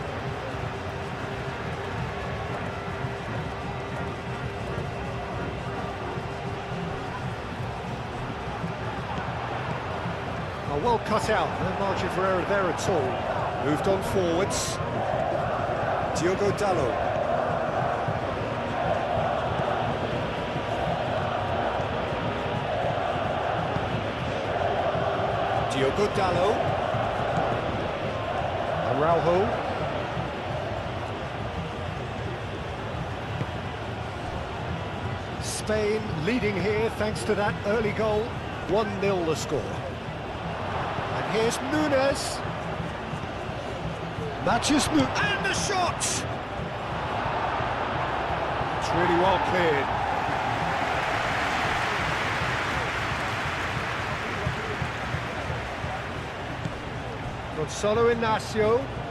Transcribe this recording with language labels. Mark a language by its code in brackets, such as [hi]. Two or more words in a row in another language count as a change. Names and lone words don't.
[en] Oh, well cut out, no margin for error there at all. Moved on forwards. Diogo Dalot. Diogo Dalot. Araujo. Spain leading here thanks to that early goal. 1-0 the score. And here's Nunes. Matthews and the shot! It's really well cleared. Gonzalo Inacio.